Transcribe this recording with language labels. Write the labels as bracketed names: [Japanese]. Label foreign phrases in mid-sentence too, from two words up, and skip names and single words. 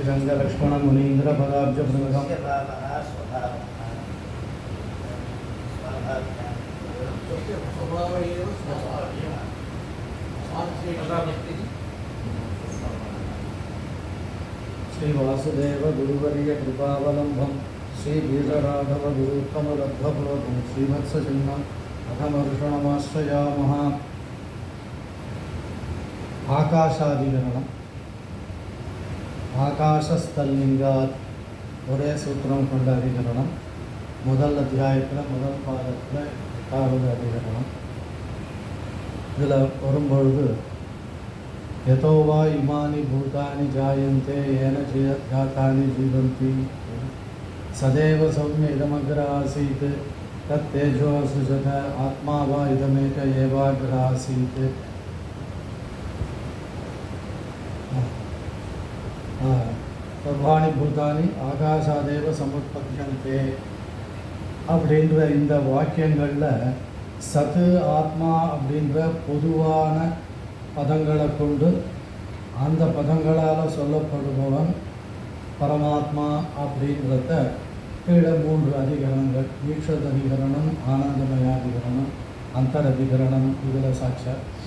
[Sanskrit] गंगा लक्ष्मण मुनीन्द्र पदाब्ज भृंगम श्री वासुदेव गुरुवर्य कृपावलंबम श्री वीरराघव गुरुत्तमलब्धप्लवं श्रीवत्सचिन्नम अथमर्षणमाश्रयामः। आकाशादिकरणम् आकाशस्थलिंगात् [Tamil] ஒரே சூத்திரம் கொண்ட அதிகரணம். முதல் அத்தியாயத்தில் முதல் பாதத்தில் 8வது அதிகரணம். இதில் வரும்பொழுது [Sanskrit] यतो वा इमानि भूतानि जायन्ते येन जातानि जीवन्ति सदैव सौम्य इदमग्र आसीत् तत् तेजो असृजत आत्मा वा इदमेक एवाग्र आसीत्। सर्वाणि भूतानि आकाशादेव समुत्पद्यन्ते [Tamil] அப்படின்ற இந்த வாக்கியங்களில் சத்து ஆத்மா அப்படின்ற பொதுவான பதங்களை கொண்டு அந்த பதங்களால் சொல்லப்படுபவன் பரமாத்மா அப்படின்றத கீழே 3 அதிகரணங்கள் ஈக்ஷத அதிகரணம், ஆனந்தமய அதிகரணம், அந்தர் அதிகரணம் இதில் சாட்சியார்.